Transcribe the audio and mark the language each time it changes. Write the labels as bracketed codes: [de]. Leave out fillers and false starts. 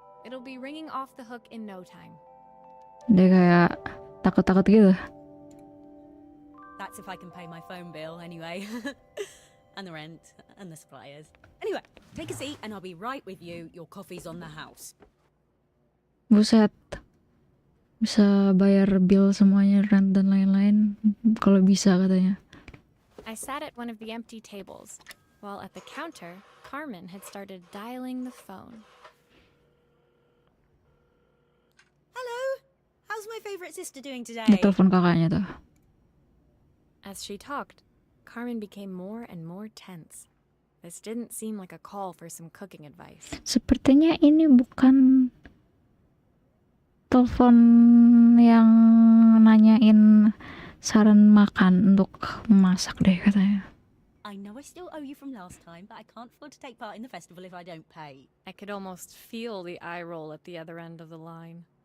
[en] It'll be ringing off the hook in no time. [id] Dia kayak takut-takut gitu. [en] That's if I can pay my phone bill anyway. And the rent and the suppliers. Anyway, take a seat and I'll be right with you. Your coffee's on the house. [id] Buset. Bisa bayar bill semuanya, rent dan lain-lain kalau bisa katanya. [en] I sat at one of the empty tables, while at the counter, Carmen had started dialing the phone. Hello, how's my favorite sister doing today? [id] Dia telepon kakaknya tuh. [en] As she talked, Carmen became more and more tense. This didn't seem like a call for some cooking advice. [id] Sepertinya ini bukan telepon yang nanyain saran makan untuk memasak deh katanya. [en] I know I still owe you from last time, but I can't afford to take part in the festival if I don't pay. I could almost feel the eye roll at the other end of the line.